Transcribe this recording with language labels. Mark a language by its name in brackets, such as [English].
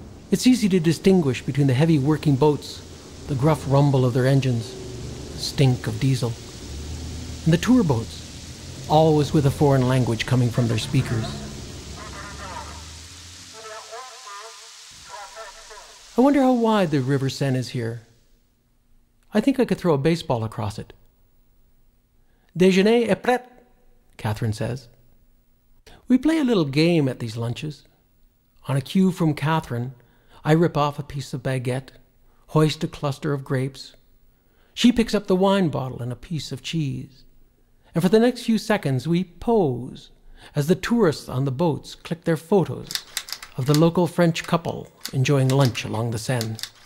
[English] It's easy to distinguish between the heavy working boats, the gruff rumble of their engines, the stink of diesel, and the tour boats, always with a foreign language coming from their speakers. I wonder how wide the River Seine is here. I think I could throw a baseball across it. [French] Déjeuner est prêt, [English] Catherine says. We play a little game at these lunches. On a cue from Catherine, I rip off a piece of baguette, hoist a cluster of grapes. She picks up the wine bottle and a piece of cheese. And for the next few seconds, we pose as the tourists on the boats click their photos of the local French couple enjoying lunch along the Seine.